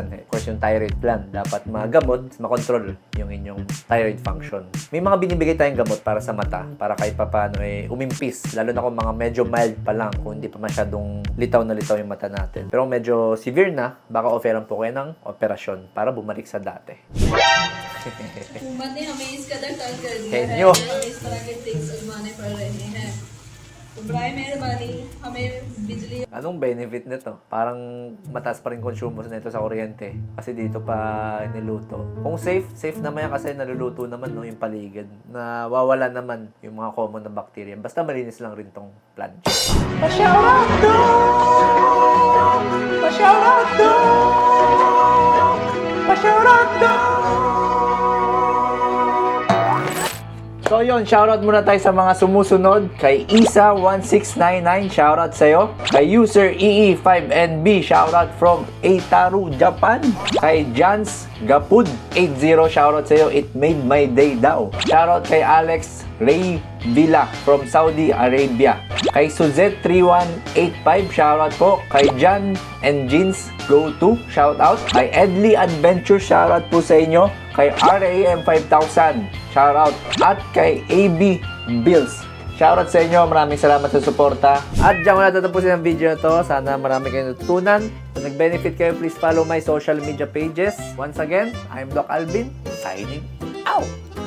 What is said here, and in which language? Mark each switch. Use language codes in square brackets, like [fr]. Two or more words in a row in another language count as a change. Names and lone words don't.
[tl] Of course, yung [en] thyroid gland, [tl] dapat magamot, makontrol yung inyong [en] thyroid function. [tl] May mga binibigay tayong gamot para sa mata, para kahit papaano umimpis. Lalo na kung mga medyo mild pa lang, kung hindi pa masyadong litaw na litaw yung mata natin. Pero medyo severe na, baka offeran po kayo ng operasyon para bumalik sa dati. [ur] امت نے ہمیں اس قدر تنگ کر دیا ہے [tl] Henyo. [ur] کہ ہمیں اس طرح کے ٹرکس آزمانے پڑ رہے ہیں تو برائے مہربانی ہمیں بجلی [tl] Anong benefit nito? Parang mataas pa rin consumers nito sa kuryente. Kasi dito pa niluto. Kung safe naman yan kasi naluluto naman no, yung paligid. Nawawala naman yung mga common na bacteria. Basta malinis lang rin tong plant. Pa-shoutout dog! Pa-shoutout dog! Pa-shoutout dog! So yun, shoutout muna tayo sa mga sumusunod. Kay Isa1699, shoutout sa'yo. Kay user EE5NB, [en] shoutout from [tl] Eitaru, Japan. Kay Jans Gapud 80, shoutout sa'yo. [en] It made my day daw. [tl] Shoutout kay Alex Ray Villa from Saudi Arabia. Kay Suzette3185, shoutout po. Kay Jan and Jeans Go To, shoutout. Kay Edley Adventure, shoutout po sa inyo. Kay RAM5000, shoutout. At kay AB Bills, shoutout sa inyo. Maraming salamat sa suporta. At diyan ko na tatapusin ang video na to. Sana marami kayong natutunan. Kung nag-benefit kayo, [en] please follow my social media pages. Once again, I'm Doc Alvin, signing out.